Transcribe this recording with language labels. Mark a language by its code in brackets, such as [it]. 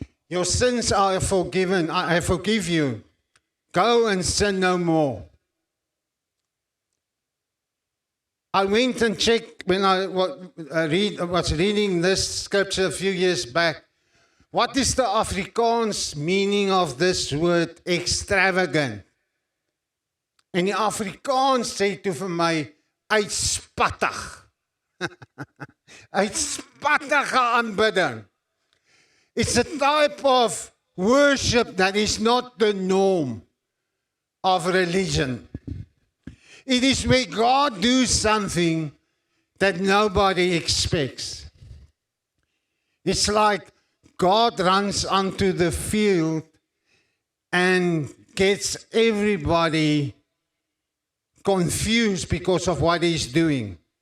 [en] Your sins are forgiven. I forgive you. Go and sin no more. I went and checked when I was reading this scripture a few years back. What is the Afrikaans meaning of this word extravagant? [af] En die Afrikaans sê toe vir my, uitspattig. Uitspattige aanbidding. [en] It's a type of worship that is not the norm of religion. It is where God does something that nobody expects. It's like God runs onto the field and gets everybody confused because of what he's doing.